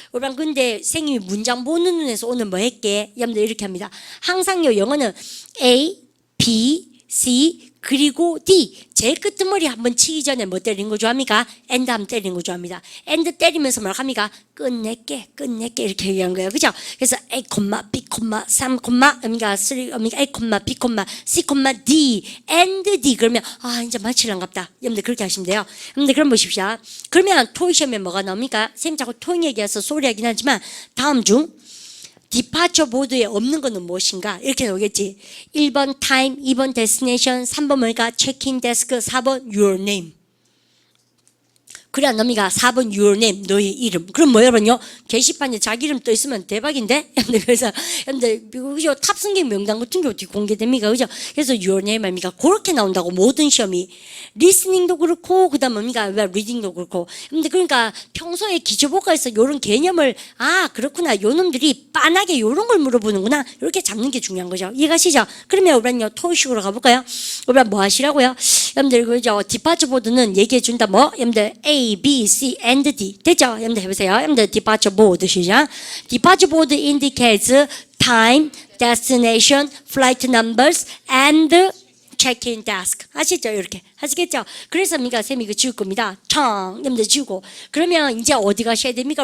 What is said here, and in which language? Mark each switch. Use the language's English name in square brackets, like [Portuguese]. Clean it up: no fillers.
[Korean] 오란 근데 선생님이 문장 보는 눈에서 오늘 뭐 했게? 여러분들 이렇게 합니다. 항상요 영어는 A, B, C 그리고 D 제일 끝머리 한번 치기 전에 뭐 때리는 거 좋아합니까? and 한번 때리는 거 좋아합니다. and 때리면서 뭘 합니까? 끝낼게 이렇게 얘기한 거예요. 그죠? 그래서 A, B, 3, 그러니까 3, A, B, C, D and D 그러면 이제 마치란갑다. 여러분들 그렇게 하시면 돼요. 여러분들 그럼 보십시오. 그러면 토익 시험에 뭐가 나옵니까? 선생님 자꾸 토익 얘기해서 소리 하긴 하지만 다음 중 디파처 보드에 없는 것은 무엇인가? 이렇게 나오겠지. 1번 time, 2번 destination, 3번 뭐니까 check-in desk, 4번 your name. 그래 안 납니까? 4번 your name, 너의 이름. 그럼 뭐 여러분요? 게시판에 자기 이름 떠 있으면 대박인데? 그래서 근데 그죠? 탑승객 명단 같은 게 어떻게 공개됩니까? 그죠? 그래서 your name 아닙니까? 그렇게 나온다고 모든 시험이. 리스닝도 그렇고 그다음 뭡니까? 리딩도 그렇고. 근데 그러니까 평소에 기초복과에서 이런 개념을 그렇구나. 요 놈들이 빤하게 이런 걸 물어보는구나. 이렇게 잡는 게 중요한 거죠. 이해가시죠? 그러면 우리는요 토익식으로 가볼까요? 우리 뭐 하시라고요? 여러분들 그죠? 디파처 보드는 얘기해 준다. 뭐? 여러분들 A, B, C, and D 됐죠? 여러분들 해보세요. 여러분들 디파처 보드 시작. [English] 디파처 보드 indicates time, destination, flight numbers, and check-in desk. [Korean] 아시죠? 이렇게. 아시겠죠? 그래서 미가 쌤이 이거 지울 겁니다. 여러분들 지우고. 그러면 이제 어디 가셔야 됩니까?